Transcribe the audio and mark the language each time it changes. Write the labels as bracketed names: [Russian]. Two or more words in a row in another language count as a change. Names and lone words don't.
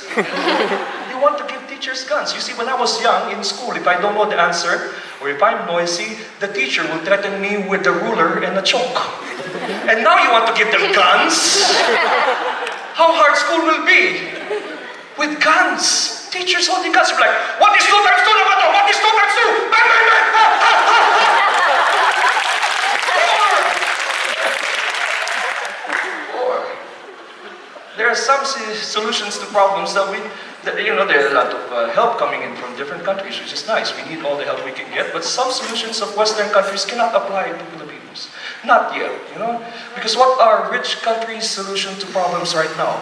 [English] You want to give teachers guns. You see, when I was young in school, if I don't know the answer, or if I'm noisy, the teacher will threaten me with a ruler and a chalk. And now you want to give them guns? How hard school will be with guns. Teachers holding guns. You're like, what is 2 times 2 [Filipino] na ba to? [English] What is 2 times 2? Bang, bang, bang! Ha, ha, ha, ha. Or there are some solutions to problems that There are a lot of help coming in from different countries, which is nice. We need all the help we can get, but some solutions of Western countries cannot apply to Filipinos. Not yet, Because what are rich countries' solution to problems right now?